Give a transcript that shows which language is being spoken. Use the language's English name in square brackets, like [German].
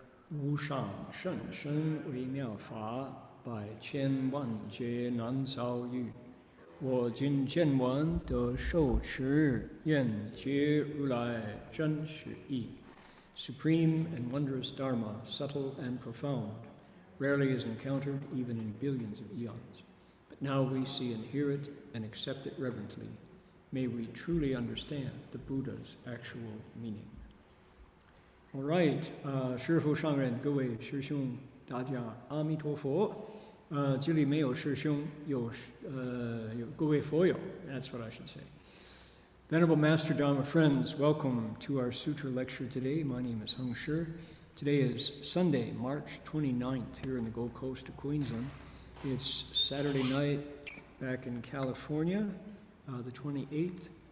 [Chinese] 无上甚深微妙法，百千万劫难遭遇。我今见闻得受持，愿解如来真实义。 [English] Supreme and wondrous Dharma, subtle and profound, rarely is encountered even in billions of eons. But now we see and hear it and accept it reverently. May we truly understand the Buddha's actual meaning. [Chinese] All right, 师父上人，各位师兄，大家阿弥陀佛。这里没有师兄，有各位佛友。 [English] That's what I should say. Venerable Master Dharma friends, welcome to our Sutra lecture today. My name is Heng. Today is Sunday, March 29th, here in the Gold Coast of Queensland. It's Saturday night back in California, the 28th.